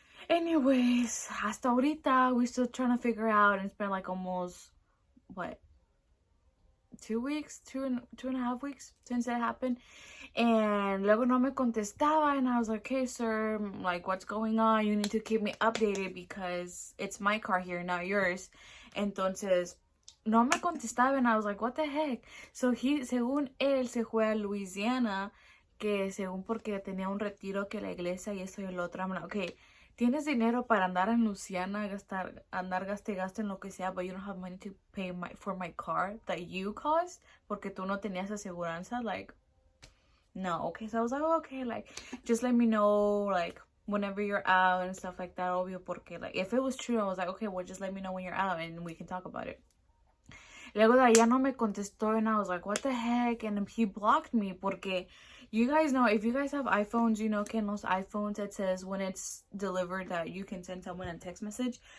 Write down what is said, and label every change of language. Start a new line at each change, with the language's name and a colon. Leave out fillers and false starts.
English: Anyways,
Spanish: hasta ahorita,
English: we're still trying to figure out, and it's been like almost, what, 2 weeks, two and a half weeks since it happened. And
Spanish: luego no me contestaba,
English: and I was like, hey, sir, like, what's going on? You need to keep me updated because it's my car here, not yours.
Spanish: Entonces, no me contestaba,
English: and I was like, what the heck?
Spanish: So según él, se fue a Louisiana, que según porque tenía un retiro que la iglesia y esto y el otro.
English: I'm like, okay,
Spanish: tienes dinero para andar en Louisiana, andar gaste en lo que sea,
English: but you don't have money to pay for my car that you caused,
Spanish: porque tú no tenías aseguranza, like, no.
English: Okay, so I was like, oh, okay, like, just let me know, like, whenever you're out and stuff like that,
Spanish: obvio, porque,
English: like, if it was true, I was like, okay, well, just let me know when you're out and we can talk about it.
Spanish: Luego de allá no me contestó,
English: and I was like, what the heck? And he blocked me porque You guys know, if you guys have iPhones, you know
Spanish: que en los iPhones
English: it says when it's delivered that you can send someone a text message.